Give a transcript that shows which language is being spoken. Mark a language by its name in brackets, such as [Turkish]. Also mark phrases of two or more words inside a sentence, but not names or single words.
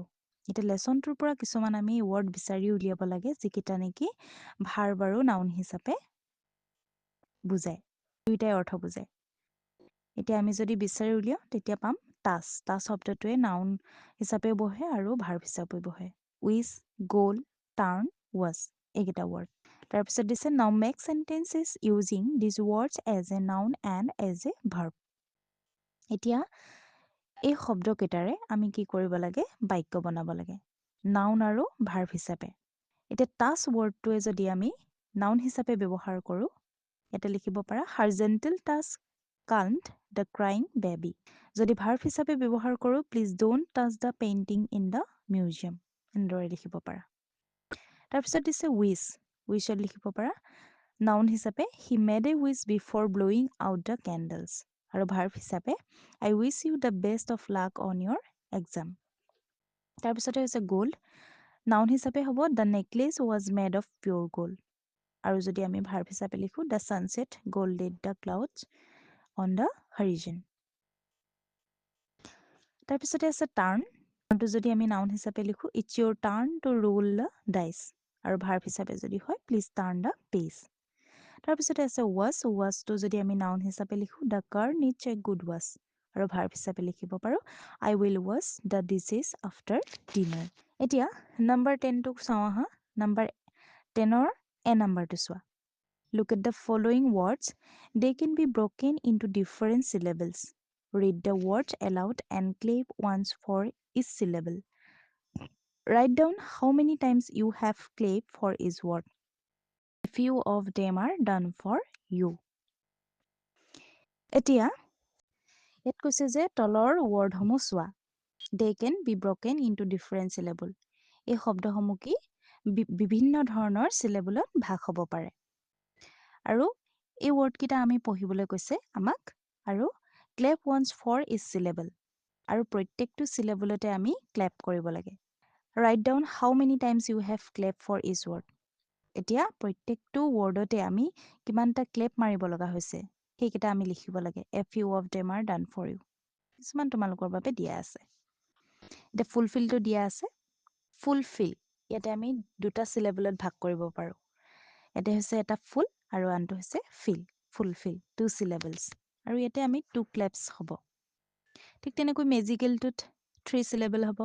[Assamese] এতিয়া লেচনটোৰ পৰা কিছুমান আমি ৱৰ্ড বিচাৰি উলিয়াব লাগে যিকেইটা নেকি ভাৰ্ব আৰু নাউন হিচাপে বুজায়, দুয়োটাই অৰ্থ বুজায়। এতিয়া আমি যদি বিচাৰি উলিয়াওঁ তেতিয়া পাম টাচ। টাচ শব্দটোৱে নাউন হিচাপে বহে আৰু ভাৰ্ব হিচাপে বহে। [English] wish, gold, turn, wash, [Assamese] এইকেইটা ৱৰ্ড। তাৰপিছত দিছে, [English] now make sentences using these words as a noun and as a verb. [Assamese] এতিয়া এই শব্দকেইটাৰে আমি কি কৰিব লাগে? বাক্য বনাব লাগে, নাউন আৰু ভাৰ্ব হিচাপে। এতিয়া টাচ ৱৰ্ডটোৱে যদি আমি নাউন হিচাপে ব্যৱহাৰ কৰোঁ, ইয়াতে লিখিব পাৰা, [English] her gentle touch calmed the crying baby. [Assamese] যদি ভাৰ্ব হিচাপে ব্যৱহাৰ কৰোঁ, [English] please don't touch the painting in the museum, [Assamese] এনেদৰে লিখিব পাৰা। তাৰপিছত দিছে উইচ। উইচত লিখিব পাৰা নাউন হিচাপে, [English] he made a wish before blowing out the candles. [Assamese] আৰু ভাৰ্ব হিচাপে, [English] I wish you the best of luck on your exam. [Assamese] তাৰপিছতে হৈছে গ'ল্ড। নাউন হিচাপে হ'ব, [English] the necklace was made of pure gold. [Assamese] আৰু যদি আমি ভাৰ্ব হিচাপে লিখোঁ, [English] the sunset golded the clouds on the horizon. [Assamese] তাৰপিছতে আছে টাৰ্ণ। টাৰ্ণটো যদি আমি নাউন হিচাপে লিখোঁ, [English] it's your turn to roll the dice. [Assamese] আৰু ভাৰ্ব হিচাপে যদি হয়, [English] please turn the page. [Assamese] তাৰপিছতে আছে ৱাছ। ৱাছটো যদি আমি নাউন হিচাপে লিখোঁ, [English] the car needs a good wash. [Assamese] আৰু ভাৰ্ব হিচাপে লিখিব পাৰোঁ, [English] I will wash the dishes after dinner. [Assamese] এতিয়া নাম্বাৰ 10টোক চাওঁ আহা। নাম্বাৰ 10ৰ এ নাম্বাৰটো চোৱা। [English] Look at the following words. They can be broken into different syllables. Read the words aloud and clap once for each syllable. Write down how many times you have clapped for each word. A few of them are done for you. [Assamese] এতিয়া ইয়াত কৈছে যে তলৰ ৱৰ্ডসমূহ চোৱা। [English] They can be broken into different syllable. [Assamese] এই শব্দসমূহ কি বিভিন্ন ধৰণৰ চিলেবলত ভাগ হ'ব পাৰে। আৰু এই ৱৰ্ডকেইটা আমি পঢ়িবলৈ কৈছে আমাক আৰু [English] clap once for each syllable [Assamese] আৰু প্ৰত্যেকটো চিলেবলতে আমি ক্লেপ কৰিব লাগে। [English] Write down how many times you have clapped for each word. [Assamese] এতিয়া প্ৰত্যেকটো ৱৰ্ডতে আমি কিমানটা ক্লেপ মাৰিব লগা হৈছে সেইকেইটা আমি লিখিব লাগে। [English] A few of them are done for you. [Assamese] কিছুমান তোমালোকৰ বাবে দিয়া আছে। এতিয়া ফুলফিলটো দিয়া আছে। ফুলফিল ইয়াতে আমি দুটা চিলেবলত ভাগ কৰিব পাৰোঁ। ইয়াতে হৈছে এটা ফুল আৰু আনটো হৈছে ফিল। ফুলফিল 2 syllables আৰু ইয়াতে আমি 2 ক্লেপছ হ'ব। ঠিক তেনেকৈ মেজিকেলটোত 3 syllable হ'ব।